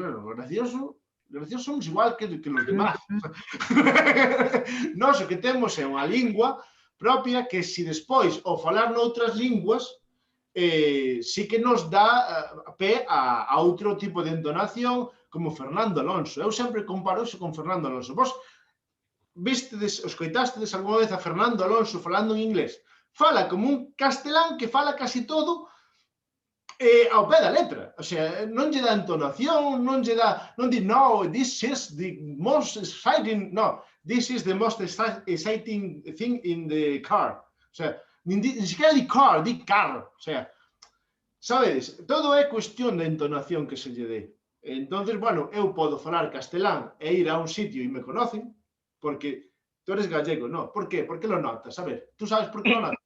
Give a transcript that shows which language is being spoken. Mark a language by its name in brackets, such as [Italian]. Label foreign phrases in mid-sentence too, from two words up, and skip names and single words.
[Spanish] Bueno, gracioso somos igual que los demás. [Galician] Nós o que temos é unha lingua propia que, se despois, ao falar noutras linguas, sí que nos dá pé a outro tipo de entonación, como Fernando Alonso. Eu sempre comparo iso con Fernando Alonso. Vos vistedes, escoitástedes algunha vez a Fernando Alonso falando en inglés? Fala como un castelán que fala casi todo ao pé da letra. O sea, non lle dá entonación, non di, no, [English] this is the most exciting, no, this is the most exciting thing in the car. [Galician] O sea, ni siquiera di car, di car. O sea, sabedes, todo é cuestión de entonación que se lle dé. Entonces, bueno, eu podo falar castelán e ir a un sitio e me conocen, [Spanish] porque tú eres gallego, ¿no? ¿Por qué? ¿Por qué lo notas? A ver, ¿tú sabes por qué lo notas?